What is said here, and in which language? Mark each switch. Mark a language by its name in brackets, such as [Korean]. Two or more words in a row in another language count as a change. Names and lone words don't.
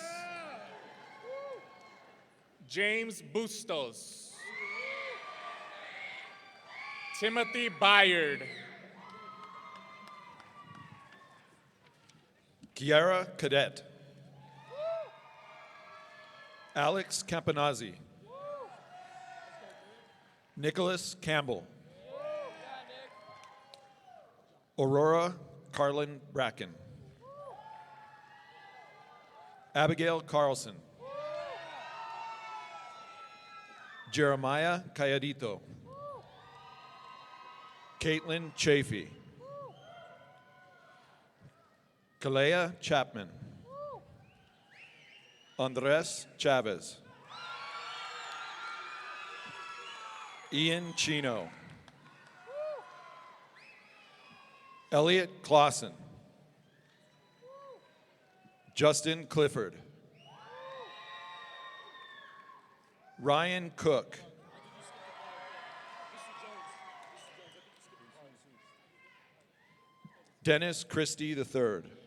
[English] James Bustos. Timothy Byard. Kiara Cadet. Alex Campanazzi. Nicholas Campbell. Aurora Carlin Bracken. Abigail Carlson. Jeremiah Calladito. Caitlin Chafee. Kalea Chapman. Andres Chavez. Ian Chino. Elliot Clausen. Justin Clifford. Ryan Cook. Dennis Christie III.